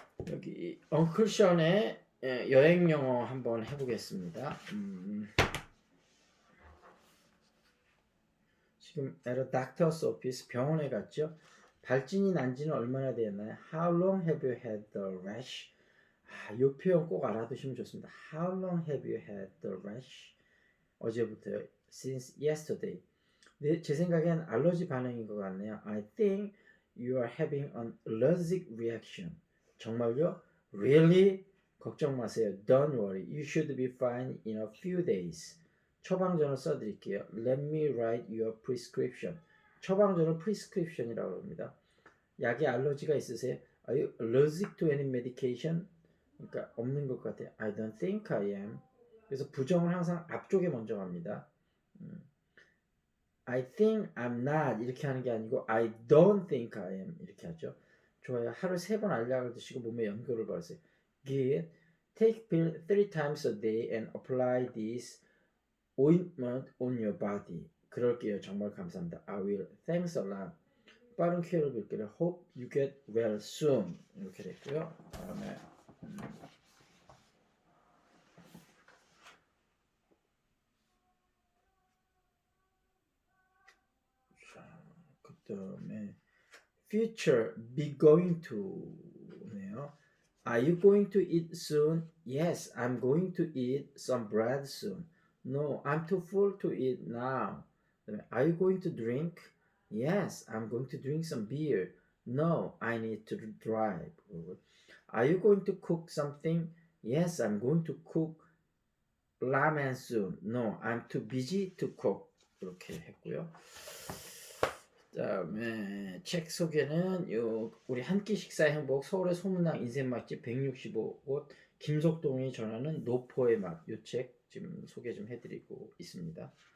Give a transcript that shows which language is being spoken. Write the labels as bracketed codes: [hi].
[ko] 여기 엉클션의 여행 영어 한번 해보겠습니다. 지금 에러 닥터스 오피스 병원에 갔죠. 발진이 난 지는 얼마나 되었나요? [en] How long have you had the rash? [ko] 이 표현 꼭 알아두시면 좋습니다. [en] How long have you had the rash? [ko] 어제부터요. [en] Since yesterday. [ko] 제 생각엔 알러지 반응인 것 같네요. [en] I think you are having an allergic reaction. [ko] 정말요? [en] Really? [ko] 걱정 마세요. [en] Don't worry. You should be fine in a few days. [ko] 처방전을 써드릴게요. [en] Let me write your prescription. [ko] 처방전을 prescription이라고 합니다. 약에 알러지가 있으세요? [en] Are you allergic to any medication? [ko] 그러니까 없는 것 같아요. [en] I don't think I am. [ko] 그래서 부정을 항상 앞쪽에 먼저 갑니다. [en] I think I'm not [ko] 이렇게 하는 게 아니고 [en] I don't think I am [ko] 이렇게 하죠. 좋아요. 하루 3번 알약을 드시고 몸에 연고를 바르세요. [en] Good. Take pill 3 times a day and apply this ointment on your body. [ko] 그럴게요. 정말 감사합니다. [en] I will. Thanks a lot. [ko] 빠른 쾌유를 빌게요. [en] Hope you get well soon. [ko] 이렇게 됐고요. 다음에 그다음에 future be going to네요. [en] Are you going to eat soon? Yes, I'm going to eat some bread soon. No, I'm too full to eat now. Are you going to drink? Yes, I'm going to drink some beer. No, I need to drive. Are you going to cook something? Yes, I'm going to cook ramen soon. No, I'm too busy to cook. [ko] 이렇게 했고요. 그다음에 책 소개는 우리 한 끼 식사 행복 서울의 소문난 인생 맛집 165곳 김석동이 전하는 노포의 맛 이 책 지금 소개 좀 해드리고 있습니다.